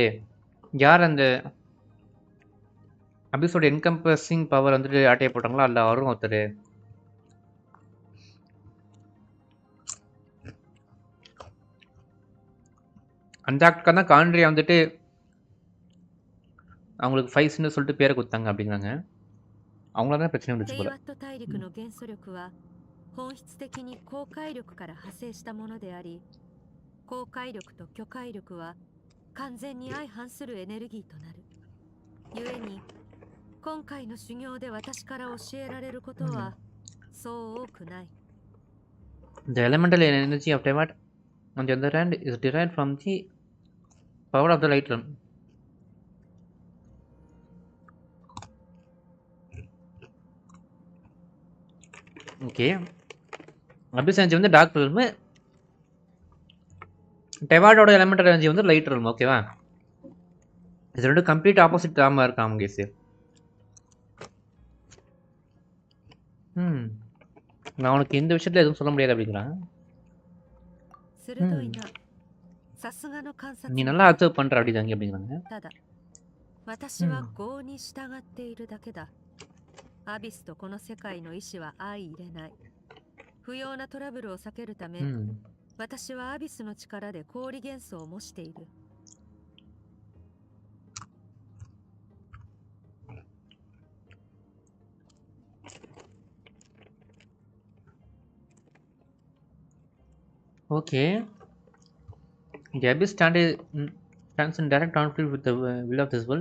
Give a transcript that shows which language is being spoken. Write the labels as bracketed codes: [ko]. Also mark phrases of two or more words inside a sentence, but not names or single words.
[ta] யார் அந்த அபிஸோட [en] encompassing power [ta] வந்துட்டு ஆட்டைய போட்டாங்களோ அதில் அவரும் ஒருத்தர். அந்த ஆக்டர் தான் காண்ட்ரியா வந்துட்டு அவங்களுக்கு ஃபைஸ்ன்னு சொல்லிட்டு பேரை கொடுத்தாங்க அப்படிங்கிறாங்க. அவங்கள தான் பிரச்சனை வந்துச்சு போல. [ja] テイワット大陸の元素力は本質的に高解力から派生したものであり、高解力と巨解力は完全に相反するエネルギーとなる。故に今回の修行で私から教えられることはそう多くない。 [en] The elemental energy of Teyvat, on the other hand, is derived from the power of the light realm. Okay. [ta] அபிஸ் எனர்ஜி வந்து [en] dark realm, [ta] டெவார்டோட [en] elemental energy [ta] வந்து [en] light realm. [ta] ஓகேவா? இது ரெண்டு [en] complete opposite [ta] ஆமா இருக்காம் கேஸ். நான் உனக்கு இந்த விஷயத்துல எதுவும் சொல்ல முடியாது அப்படிங்கிறான். நீ நல்லா அப்சர்வ் பண்ற அப்படிதாங்க அப்படிங்கிறாங்க. [ja] 私は業に従っているだけだ。アビスとこの世界の意志は相入れない。不要なトラブルを避けるため、私はアビスの力で氷元素を模している。 [en] Okay. The abyss stands in direct conflict with the will of this world.